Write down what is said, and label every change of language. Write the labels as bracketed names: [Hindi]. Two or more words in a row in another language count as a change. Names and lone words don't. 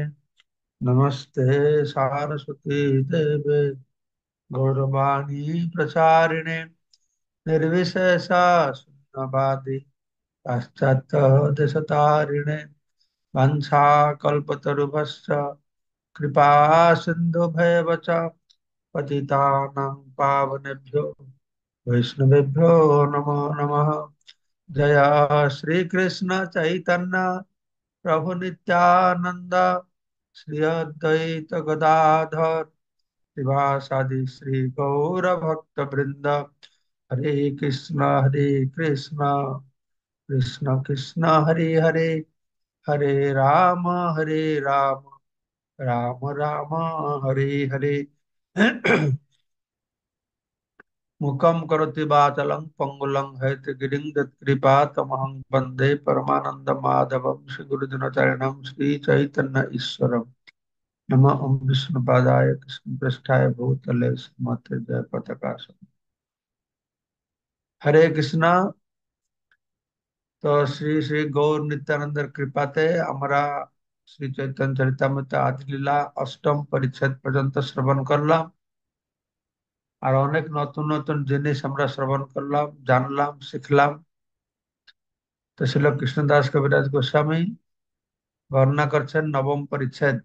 [Sanskrit] नमस्ते सारस्वती देवे गौरवाणी प्रचारिणे निर्विशेषा शून्यवादी पाश्चात्य देशतारिणे वंशाकल्पतरुभ्यश्च कृपा सिन्धुभैव च पतितानां पावनेभ्यो वैष्णवेभ्यो नमो नमः। जय श्री कृष्ण चैतन्य प्रभु नित्यानंद श्री अद्वैत गदाधर श्रीवासादि श्री गौर भक्त वृंद। हरे कृष्ण कृष्ण कृष्ण हरे हरे, हरे राम राम राम हरे हरे। मुखम करोति वाचालं पंगुलं हैतगिरिं यत्कृपा तमहं वन्दे परमानंद माधवं श्री गुरुजनचरणं श्री चैतन्य ईश्वरम्। नमः ओं विष्णुपादाय कृष्णपृष्ठाय भूतले श्रीमते जय पताका। [Bangla] হরে কৃষ্ণা। তো শ্রী শ্রী গৌর নিত্যানন্দ কৃপাতে আমরা শ্রী চৈতন্য চরিতামৃত আদি লীলা অষ্টম পরিচ্ছেদ পর্যন্ত শ্রবণ করলাম। আর অনেক নতুন নতুন জিনিস আমরা শ্রবণ করলাম, জানলাম, শিখলাম। তো শিল কৃষ্ণদাস কবিরাজ গোস্বামী বর্ণনা করছেন নবম পরিচ্ছেদ।